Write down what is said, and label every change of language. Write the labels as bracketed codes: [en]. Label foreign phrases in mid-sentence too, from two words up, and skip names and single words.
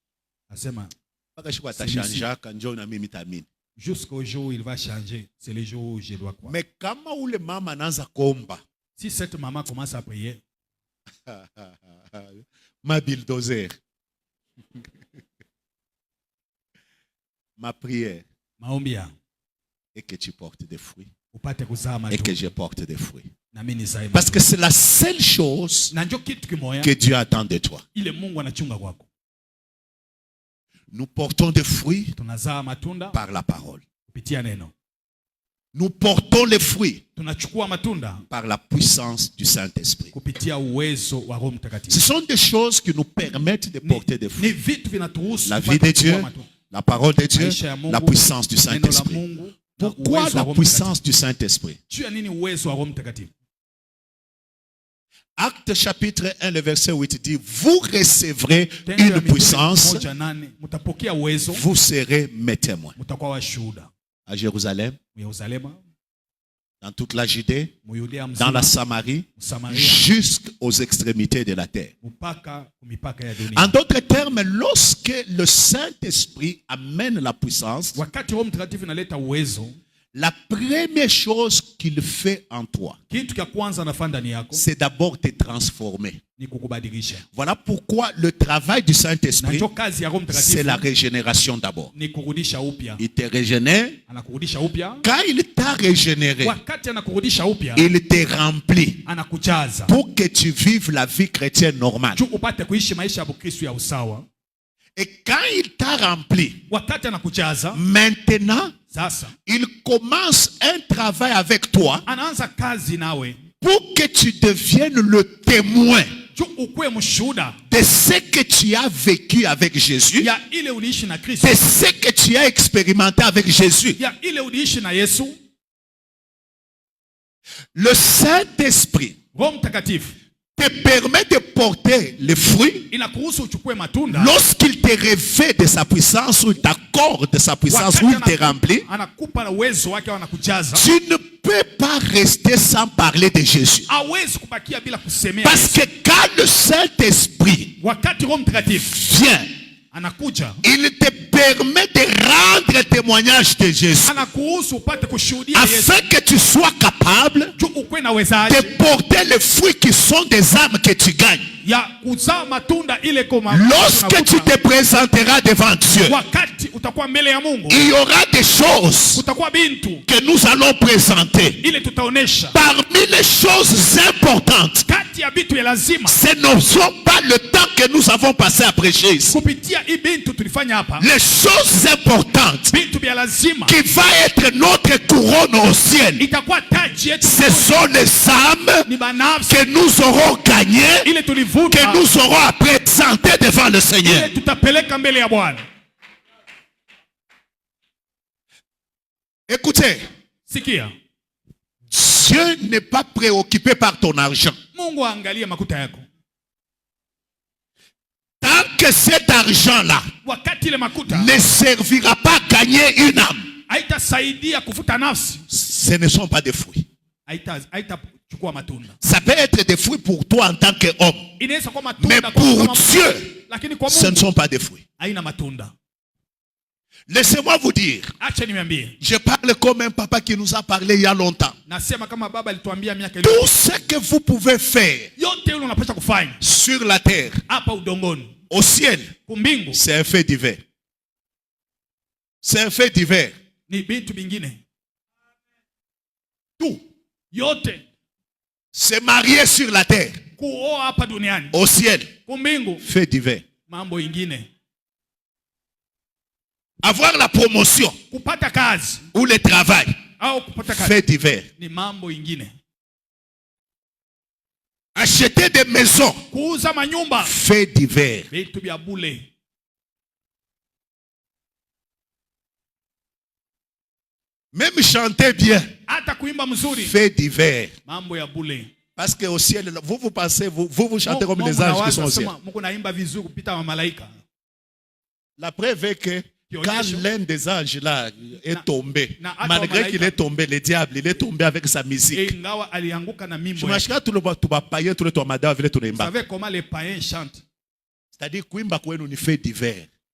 [fr] Jusqu'au jour où il va changer, c'est le jour où je dois croire. Mais comment où le maman n'a combat? Si cette maman commence à prier, ma bulldozer, ma prière, et que tu portes des fruits. [sw] Upate kuzaa [fr] Et [sw] matunda. [fr] que je porte des fruits. [sw] Na mimi nizae [fr] Parce que [sw] matunda. [fr] c'est la seule chose [sw] Na ndio kitu kimoja [fr] que Dieu attend de toi. [sw] ile Mungu anachunga kwako. [fr] Nous portons des fruits [sw] Tunazaa matunda [fr] par la parole. [sw] kupitia neno. [fr] Nous portons les fruits [sw] Tunachukua matunda [fr] par la puissance du Saint-Esprit. [sw] kupitia uwezo wa Roho Mtakatifu. [fr] Ce sont des choses qui nous permettent de porter des [sw] Ni [fr] fruits. [sw] vitu vinaturuhusu [fr] La vie [sw] kupata [fr] de Dieu, [sw] kuchukua matunda. [fr] la parole de Dieu, [sw] Maisha ya Mungu, [fr] la puissance du [sw] neno la [fr] Saint-Esprit. [sw] Mungu, na [fr] Pourquoi [sw] uwezo wa [fr] la [sw] Roho [fr] puissance du Saint-Esprit? [sw] Mtakatifu. Juu ya nini uwezo wa Roho Mtakatifu? [fr] Acte chapitre 1, le verset 8 dit, vous recevrez [sw] Tendo ya [fr] une [sw] Mitume [fr] puissance, [sw] 1:8, mtapokea uwezo, [fr] vous serez mes témoins. [sw] mtakuwa washuhuda. [fr] À Jérusalem, [sw] Yerusalemu, [fr] dans toute la Judée, [sw] Muyudea [fr] dans la [sw] mzima, [fr] Samarie, [sw] Samaria, [fr] jusqu'aux extrémités de la terre. [sw] mpaka mipaka ya dunia. [fr] En d'autres termes, lorsque le Saint-Esprit amène la puissance, [sw] Wakati Roho Mtakatifu inaleta uwezo, [fr] la première chose qu'il fait en toi, [sw] kitu cha kwanza anafanya ndani yako [fr] c'est d'abord te transformer. [sw] ni kukubadilisha. [fr] Voilà pourquoi le travail du [sw] Na [fr] Saint-Esprit, [sw] ndio kazi ya Roho [fr] c'est la [sw] Mtakatifu [fr] régénération d'abord. [sw] ni kurudisha upya. [fr] Il te régénère. [sw] Anakurudisha upya. [fr] Quand il t'a régénéré, [sw] Wakati anakurudisha upya, [fr] il te remplit [sw] anakujaza [fr] pour que tu vives la vie chrétienne normale. [sw] juu upate kuishi maisha ya Kristo ya usawa. [fr] Et quand il t'a rempli, [sw] Wakati anakujaza, [fr] maintenant, [sw] sasa [fr] il commence un travail avec toi [sw] anaanza kazi nawe [fr] pour que tu deviennes le témoin [sw] juu ukuwe mshuhuda [fr] de ce que tu as vécu avec Jésus, [sw] ya ile uliishi na Kristo, [fr] de ce que tu as expérimenté avec Jésus. [sw] ya ile uliishi na Yesu. [fr] Le Saint-Esprit [sw] Roho Mtakatifu [fr] te permet de porter les fruits [sw] inakuhusu uchukue matunda [fr] lorsqu'il te revêt de sa puissance, ou il t'accorde de sa puissance, ou il te remplit. [sw] anakupa na uwezo wake au anakujaza. [fr] Tu ne peux pas rester sans parler de Jésus. [sw] Hawezi kubakia bila kusemea. [fr] Parce que quand le Saint-Esprit [sw] Wakati Roho Mtakatifu [fr] vient, [sw] anakuja, [fr] il te permet de rendre témoignage de Jésus, [sw] anakuhusu upate kushuhudia Yesu [fr] afin que tu sois capable [sw] juu ukuwe na wezaji [fr] de porter les fruits qui sont des âmes que tu gagnes. [sw] ya kuzaa matunda ile koma. [fr] Lorsque tu te présenteras devant Dieu, [sw] wakati utakuwa mbele ya Mungu, [fr] il y aura des choses [sw] kutakuwa bintu [fr] que nous allons présenter. [sw] ile tutaonesha. [fr] Parmi les choses importantes, [sw] Kati ya bitu ya lazima [fr] ce ne sont pas le temps que nous avons passé à prêcher ici. [sw] kupitia hii bintu tulifanya hapa, [fr] Les choses importantes [sw] bintu vya lazima [fr] qui va être notre couronne au ciel, [sw] itakuwa taji yetu, [fr] ce sont les âmes [sw] ni banafsi [fr] que nous aurons gagnées, [sw] ile tulivuta, [fr] que nous aurons à présenter devant le Seigneur. [sw] ile tutapeleka mbele ya Bwana. [fr] Écoutez, [sw] Sikia, [fr] Dieu n'est pas préoccupé par ton argent. [sw] Mungu aangalie makuta yako. [fr] Tant que cet argent-là [sw] Wakati ile makuta [fr] ne servira pas à gagner une âme, [sw] haitasaidia kufuta nafsi, [fr] ce ne sont pas des fruits. [sw] haitachukua matunda. [fr] Ça peut être des fruits pour toi en tant qu'homme, [sw] Inaweza kuwa [fr] mais [sw] matunda [fr] pour [sw] kama [fr] Dieu, [sw] lakini kwa [fr] ce ne [sw] Mungu [fr] sont pas des fruits. [sw] haina matunda. [fr] Laissez-moi vous dire, [sw] Acha niambie, [fr] je parle comme un papa qui nous a parlé il y a longtemps. [sw] nasema kama baba alituambia miaka ile, [fr] Tout ce que vous pouvez faire [sw] yote ile unapaswa kufanya [fr] sur la terre, [sw] hapa udongoni, [fr] au ciel, [sw] kumbingu, [fr] c'est un fait divers. C'est un fait divers. [sw] ni vitu vingine. [fr] Tout. [sw] Yote [fr] Se marier sur la terre, [sw] kuoa hapa duniani, [fr] au ciel, [sw] kumbingu, [fr] fait divers. [sw] mambo ingine. [fr] Avoir la promotion [sw] Kupata kazi [fr] ou le travail, [sw] au kupata kazi [fr] fait divers. [sw] ni mambo ingine. [fr] Acheter des maisons, [sw] Kuuza manyumba, [fr] fait divers. [sw] vitu vya bule. [fr] Même chanter bien, [sw] Hata kuimba mzuri, [fr] fait divers. [sw] mambo ya bule. [fr] Parce qu'au ciel, vous pensez, vous chantez comme les anges qui sont au ciel. [sw] Mungu naimba vizuri kupita wa malaika. [fr] La preuve est que quand l'un des anges là est tombé, malgré qu'il est tombé, le diable, il est tombé avec sa musique. [sw] Ingawa alianguka na mimbo. [fr] Je m'achète tout le monde, tout le païen, tout le monde, madame, tout le Vous savez comment les païens chantent? [sw] c'est-à-dire kuimba kwenu ni [fr] fait divers.